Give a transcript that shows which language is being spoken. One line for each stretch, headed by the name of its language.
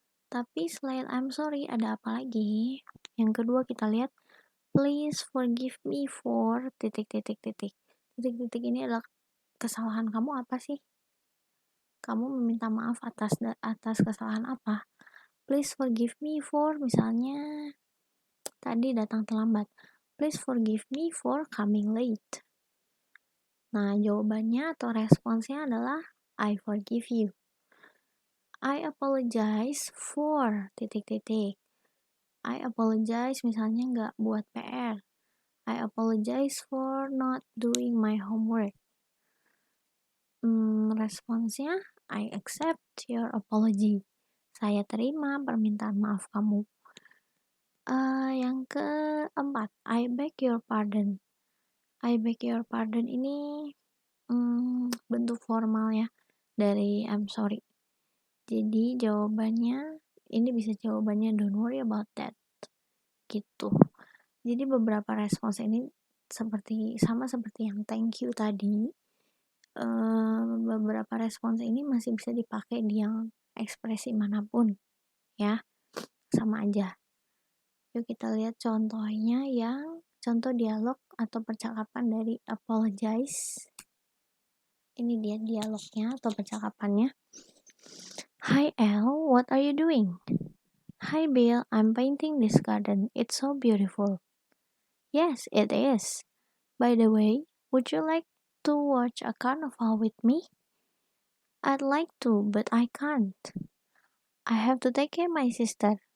Indonesian: Tapi selain
English: I'm sorry,
Indonesian: ada apa lagi? Yang kedua kita lihat,
English: please forgive me for
Indonesian: titik titik titik. Titik titik ini adalah kesalahan kamu apa sih? Kamu meminta maaf atas kesalahan apa?
English: Please forgive me for,
Indonesian: misalnya tadi datang terlambat.
English: Please forgive me for coming late.
Indonesian: Nah, jawabannya atau responsnya adalah
English: I forgive you. I apologize for
Indonesian: titik titik.
English: I apologize
Indonesian: misalnya nggak buat PR.
English: I apologize for not doing my homework.
Indonesian: Responsnya
English: I accept your apology.
Indonesian: Saya terima permintaan maaf kamu. Yang keempat,
English: I beg your pardon. I beg your pardon
Indonesian: ini bentuk formal ya dari
English: I'm sorry.
Indonesian: Jadi jawabannya, ini bisa jawabannya
English: don't worry about that.
Indonesian: Gitu. Jadi beberapa respons ini sama seperti yang thank you tadi. Beberapa respons ini masih bisa dipakai di yang ekspresi manapun ya, sama aja. Yuk kita lihat contohnya, yang contoh dialog atau percakapan dari apologize. Ini dia dialognya atau percakapannya.
English: Hi Elle, what are you doing? Hi Bill, I'm painting this garden. It's so beautiful. Yes, it is. By the way, would you like to watch a carnival with me? I'd like to, but I can't. I have to take care of my sister.